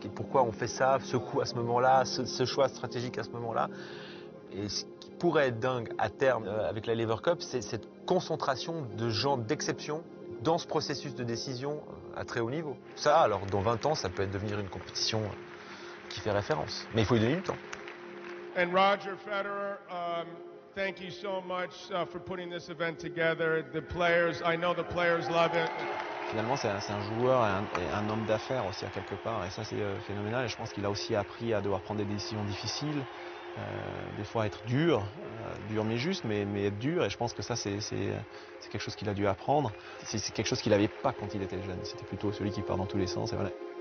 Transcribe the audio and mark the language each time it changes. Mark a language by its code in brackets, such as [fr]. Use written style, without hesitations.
[fr] Pourquoi on fait ça, ce coup à ce moment-là, ce choix stratégique à ce moment-là. Et ce qui pourrait être dingue à terme avec la Lever Cup, c'est cette concentration de gens d'exception dans ce processus de décision à très haut niveau. Ça, alors dans 20 ans, ça peut devenir une compétition qui fait référence. Mais il faut lui donner du temps. [en] And Roger Federer, thank you so much for putting this event together. The players, I know the players love it. [fr] Finalement, c'est un joueur et un homme d'affaires aussi à quelque part. Et ça, c'est phénoménal. Et je pense qu'il a aussi appris à devoir prendre des décisions difficiles. Des fois être dur mais juste, mais être dur. Et je pense que ça, c'est quelque chose qu'il a dû apprendre. C'est quelque chose qu'il n'avait pas quand il était jeune. C'était plutôt celui qui part dans tous les sens. Et voilà.